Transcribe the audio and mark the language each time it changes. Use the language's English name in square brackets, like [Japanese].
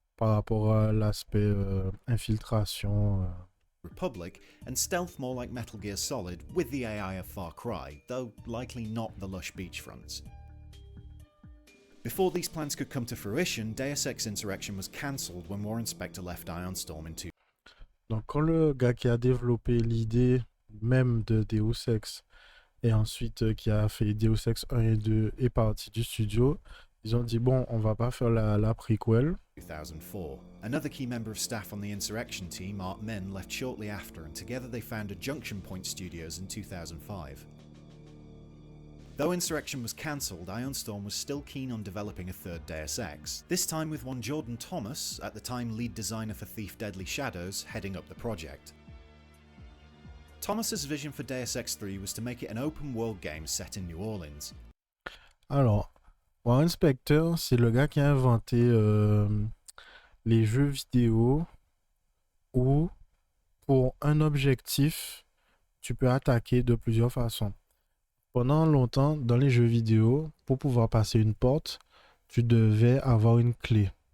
[French] par rapport à l'aspect infiltration. [English] Republic, and stealth more like Metal Gear Solid, with the AI of Far Cry, though likely not the lush beachfronts. Before these plans could come to fruition, Deus Ex Insurrection was cancelled when Warren Spector left Iron Storm in 2000. [French] Donc quand le gars qui a développé l'idée même de Deus Ex et ensuite qui a fait Deus Ex 1 et 2 est parti du studio, ils ont dit bon, on va pas faire la prequel. [English] 2004. Another key member of staff on the Insurrection team, Art Min, left shortly after, and together they founded Junction Point Studios in 2005. Though Insurrection was cancelled, Iron Storm was still keen on developing a third Deus Ex, this time with one Jordan Thomas, at the time lead designer for Thief Deadly Shadows, heading up the project. Thomas's vision for Deus Ex 3 was to make it an open-world game set in New Orleans. [French] Alors, Warren Spector, c'est le gars qui a inventé les jeux vidéo où, pour un objectif, tu peux attaquer de plusieurs façons. Pendant longtemps, dans les jeux vidéo, pour pouvoir passer une porte, tu devais avoir une clé.